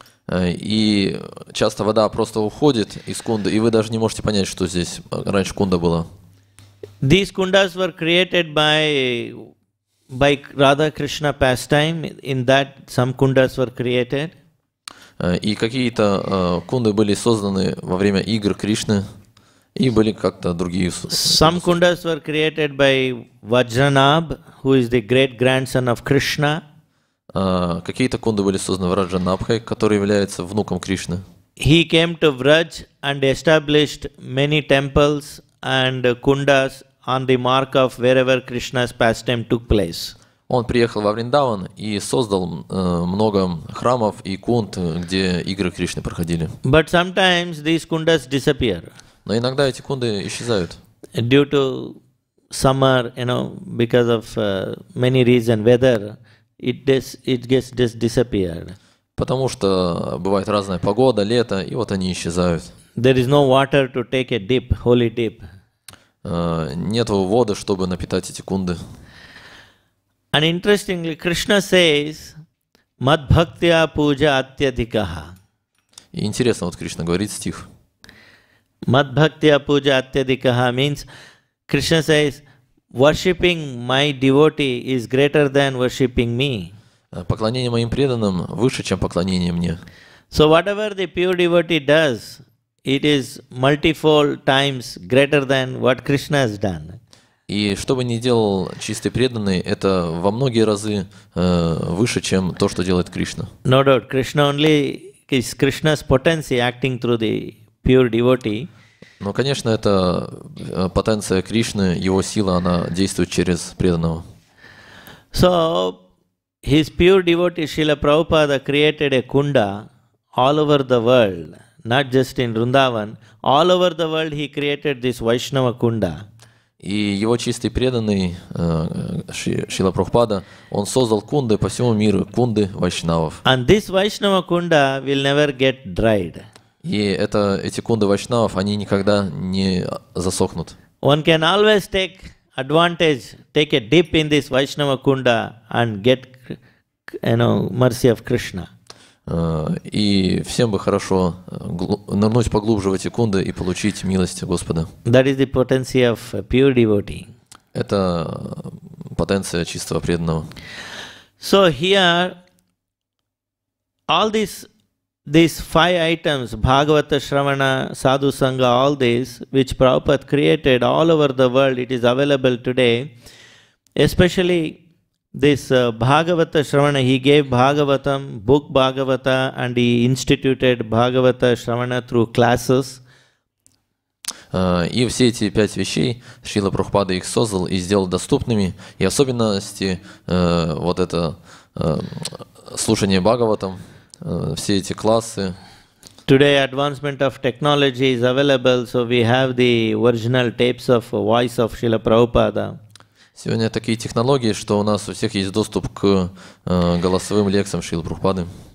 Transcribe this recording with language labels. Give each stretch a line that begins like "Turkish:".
Russian: И часто вода просто уходит из кунды, и вы даже не можете понять, что здесь раньше кунда была.
English: These kundas were created by Radha Krishna pastime. In that, some kundas were created.
Russian: И какие-то кунды были созданы во время игр Кришны, и были как-то другие.
English: Some kundas were created by Vajranabh, who is the great grandson of Krishna.
Russian: Какие-то кунды были созданы Враджанабхой, который является внуком Кришны.
English: He came to Vraj and established many temples and kundas on the mark of wherever Krishna's pastime took place.
Russian: Он приехал во Вриндаван и создал много храмов и кунд, где игры Кришны проходили.
English: But sometimes these kundas disappear.
Russian: Но иногда эти кунды исчезают.
English: Due to summer, because of many reasons, weather, it gets just disappeared.
Russian: Потому что бывает разная погода, лето, и вот они исчезают.
English: There is no water to take a dip, holy dip.
Russian: Нету воды, чтобы напитать эти кунды.
English: And interestingly, Krishna says,
Sanskrit: Mad bhaktya puja atyadikaha.
Russian: И интересно, вот Кришна говорит стих.
Sanskrit: Mad bhaktya puja atyadikaha
English: means Krishna says, worshipping my devotee is greater than worshipping me.
Russian: Поклонение моим преданным выше, чем поклонение мне.
English: So whatever the pure devotee does, it is multifold times greater than what Krishna has done.
Russian: И что бы ни делал чистый преданный, это во многие разы выше, чем то, что делает Кришна.
English: No doubt, Krishna only is Krishna's potency acting through the pure devotee.
Russian: Но, конечно, это потенция Кришны, его сила, она действует через преданного.
English: So, his pure devotee Srila Prabhupada created a kunda all over the world, not just in Vrindavan. All over the world he created this Vaishnava kunda.
Russian: И его чистый преданный Шрила Прабхупада, он создал кунды по всему миру, кунды вайшнавов.
English: And this Vaishnava kunda will never get dried.
Russian: И эти кунды вайшнавов, они никогда не засохнут.
English: One can always take advantage, take a dip in this Vaishnava kunda and get, mercy of Krishna.
Russian: И всем бы хорошо нырнуть поглубже в эти кунды и получить милость Господа.
English: That is the potency of a pure devotee.
Russian: Это потенция чистого преданного.
English: So here, all these 5 items, Bhagavata, Shravana, Sadhu Sangha, all these, which Prabhupada created all over the world, it is available today. Especially this Bhagavata Shravana, he gave Bhagavatam, book Bhagavata, and he instituted Bhagavata Shravana through classes.
Russian: И все эти 5 вещей Шрила Прабхупада их создал и сделал доступными. И особенности вот это слушание Бхагаватам, все эти классы.
English: Today advancement of technology is available, so we have the original tapes of voice of Srila Prabhupada.
Russian: Сегодня такие технологии, что у нас у всех есть доступ к голосовым лекциям Шрилы Прабхупады.